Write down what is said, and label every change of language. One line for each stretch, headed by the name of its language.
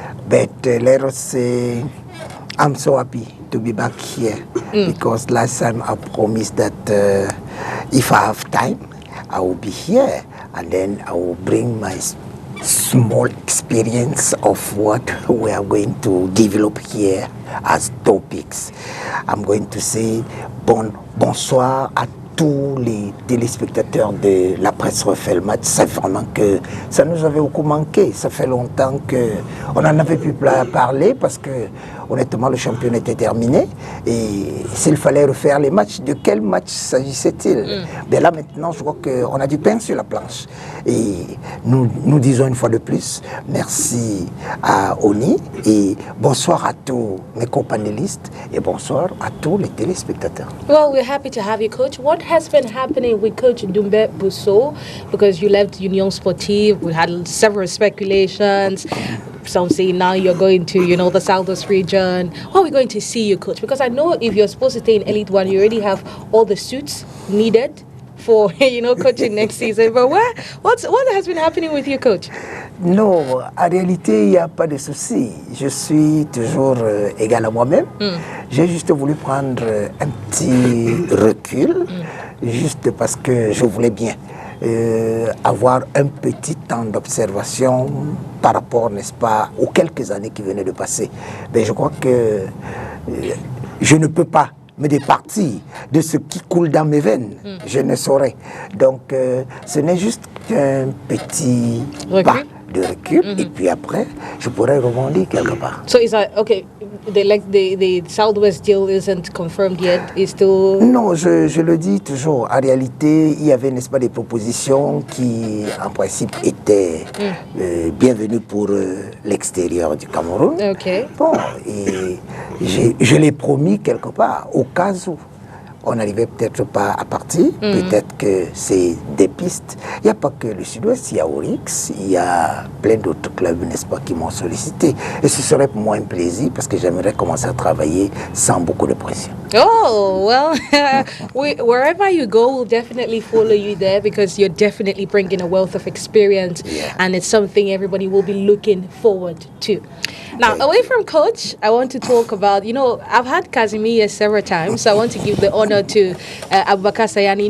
English: But let us say I'm so happy to be back here because last time I promised that if I have time, I will be here and then I will bring my small experience of what we are going to develop here as topics. I'm going to say
French: bonsoir à tous les téléspectateurs de la presse refait le match. C'est vraiment que ça nous avait beaucoup manqué. Ça fait longtemps qu'on n'en avait plus parler parce que honnêtement le championnat était terminé et s'il fallait refaire les matchs, de quel match s'agissait-il? Mais là maintenant je crois qu'on a du pain sur la planche et nous disons une fois de plus merci à ONI et bonsoir à tous mes co-panélistes et bonsoir à tous les téléspectateurs.
English: Well, we're happy to have you, Coach. What has been happening with Coach Dumbe Busso, because you left Union Sportive? We had several speculations. Some say now you're going to, the Southwest region. How are we going to see you, Coach? Because I know if you're supposed to stay in Elite 1, you already have all the suits needed for, coaching next season. But what has been happening with you, Coach?
French: Non, en réalité, il n'y a pas de souci. Je suis toujours égal à moi-même. J'ai juste voulu prendre un petit recul, juste parce que je voulais bien avoir un petit temps d'observation par rapport, n'est-ce pas, aux quelques années qui venaient de passer. Mais je crois que je ne peux pas me départir de ce qui coule dans mes veines. Je ne saurais. Donc, ce n'est juste qu'un petit pas de recul, et puis après, je pourrais rebondir quelque part.
English: So is that, okay, the Southwest deal isn't confirmed yet, is still...
French: Non, je le dis toujours. En réalité, il y avait, n'est-ce pas, des propositions qui, en principe, étaient bienvenues pour l'extérieur du Cameroun.
English: Okay.
French: Bon, et je l'ai promis quelque part, au cas où on n'arrivait peut-être pas à partir, peut-être que c'est des pistes. Il n'y a pas que le Sud-Ouest, il y a Orix, il y a plein d'autres clubs, n'est-ce pas, qui m'ont sollicité. Et ce serait pour moi un plaisir parce que j'aimerais commencer à travailler sans beaucoup de pression.
English: Oh, well, wherever you go, we'll definitely follow you there because you're definitely bringing a wealth of experience and it's something everybody will be looking forward to. Now, away from Coach, I want to talk about, I've had Casimir several times, so I want to give the honor to Abubakar Sayani.